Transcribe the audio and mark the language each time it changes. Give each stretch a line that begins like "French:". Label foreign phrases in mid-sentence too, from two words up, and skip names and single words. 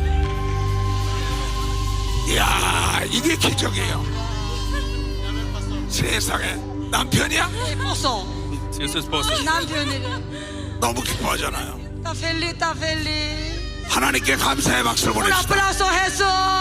Korean: 이야, 이게 기적이에요. 세상에 남편이야?
Spanish: Esposo. Sí, es su esposo.
Korean: 남편이래. 너무 기뻐하잖아요.
Spanish: Está feliz, está feliz.
Korean: 하나님께 감사의 박수를
Spanish: Un
Korean: 보냅시다.
Spanish: aplauso, Jesús.